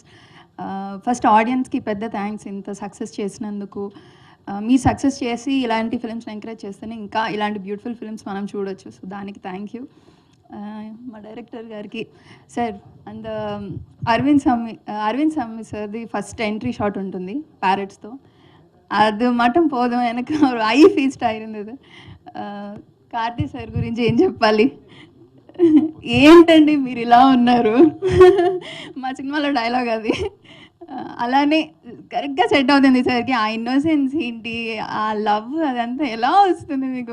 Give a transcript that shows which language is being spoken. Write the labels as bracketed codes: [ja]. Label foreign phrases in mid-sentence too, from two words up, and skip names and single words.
[en] first audience [te] పెద్ద థ్యాంక్స్ ఇంత సక్సెస్ చేసినందుకు. మీ సక్సెస్ చేసి ఇలాంటి ఫిల్మ్స్ని ఎంకరేజ్ చేస్తేనే ఇంకా ఇలాంటి [en] beautiful films [te] మనం చూడొచ్చు. సో దానికి [en] thank you. [te] మా డైరెక్టర్ గారికి సార్ అండ్ అరవింద్ స్వామి సార్ది [en] first entry shot [te] ఉంటుంది ప్యారెట్స్తో. [ta] அது மட்டும் போதும் எனக்கு ஒரு [en] eye feast [ta] ஆயிருந்தது. [te] కార్తీ సార్ గురించి ఏం చెప్పాలి, ఏంటండి మీరు ఇలా ఉన్నారు, మా సినిమాలో డైలాగ్ అది. అలానే కరెక్ట్గా సెట్ అవుతుంది సార్కి. ఆ ఇన్నోసెన్స్ ఏంటి, ఆ లవ్ అదంతా ఎలా వస్తుంది మీకు.